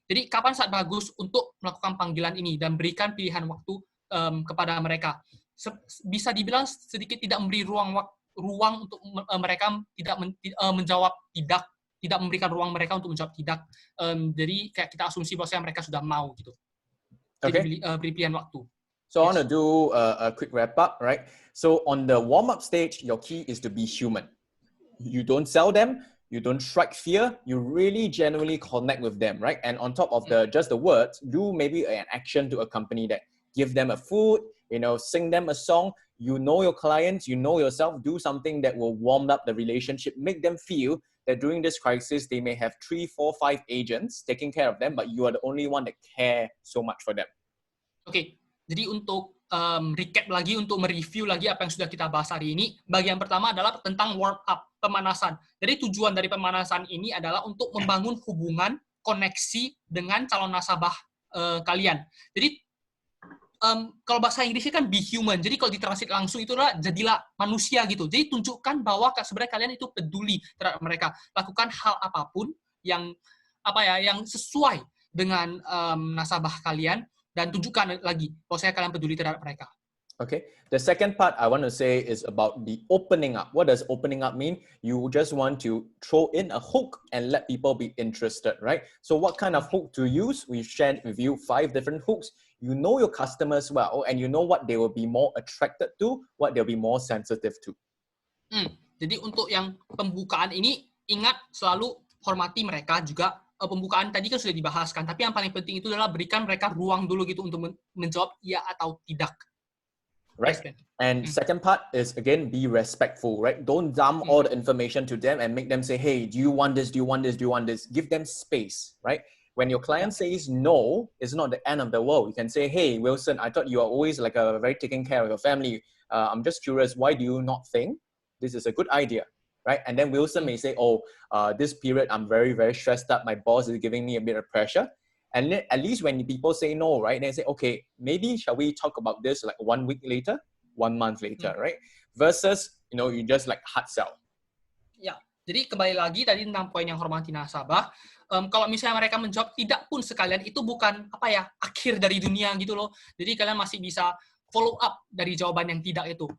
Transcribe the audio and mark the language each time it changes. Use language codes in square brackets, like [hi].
[id] Jadi kapan saat bagus untuk melakukan panggilan ini dan berikan pilihan waktu kepada mereka. Bisa dibilang sedikit tidak memberi ruang untuk mereka tidak menjawab tidak memberikan ruang mereka untuk menjawab tidak. Jadi kayak kita asumsi bahwasanya mereka sudah mau gitu. Jadi beri pilihan waktu. [en] So I want to do a quick wrap up, right? So on the warm-up stage, your key is to be human. You don't sell them, you don't strike fear, you really genuinely connect with them, right? And on top of just the words, do maybe an action to accompany that. Give them a food, sing them a song. You know your clients, you know yourself, do something that will warm up the relationship, make them feel that during this crisis, they may have 3, 4, 5 agents taking care of them, but you are the only one that care so much for them. [id] Oke, jadi untuk recap lagi, untuk mereview lagi apa yang sudah kita bahas hari ini, bagian pertama adalah tentang warm up, pemanasan. Jadi tujuan dari pemanasan ini adalah untuk membangun hubungan, koneksi dengan calon nasabah kalian. Jadi kalau bahasa Inggrisnya kan be human, jadi kalau ditranslate langsung itu adalah jadilah manusia gitu. Jadi tunjukkan bahwa sebenarnya kalian itu peduli terhadap mereka. Lakukan hal apapun yang yang sesuai dengan nasabah kalian dan tunjukkan lagi bahwa kalian peduli terhadap mereka. [en] Okay. The second part I want to say is about the opening up. What does opening up mean? You just want to throw in a hook and let people be interested, right? So what kind of hook to use? We've shared with you 5 different hooks. You know your customers well, and you know what they will be more attracted to, what they'll be more sensitive to. [id] Jadi untuk yang pembukaan ini, ingat selalu hormati mereka juga. Pembukaan tadi kan sudah dibahaskan, tapi yang paling penting itu adalah berikan mereka ruang dulu gitu untuk menjawab iya atau tidak. [en] Right. And second part is, again, be respectful, right? Don't dump all the information to them and make them say, hey, do you want this? Do you want this? Do you want this? Give them space, right? When your client says no, it's not the end of the world. You can say, hey, Wilson, I thought you are always like a very taking care of your family. I'm just curious, why do you not think this is a good idea, right? And then Wilson may say, this period, I'm very, very stressed up. My boss is giving me a bit of pressure. And then at least when people say no, right, they say, okay, maybe shall we talk about this like 1 week later, 1 month later, right? Versus, you just like hard sell. [id] Ya, jadi kembali lagi tadi tentang poin yang hormati nasabah. Kalau misalnya mereka menjawab tidak pun sekalian, itu bukan akhir dari dunia gitu loh. Jadi kalian masih bisa follow up dari jawaban yang tidak itu.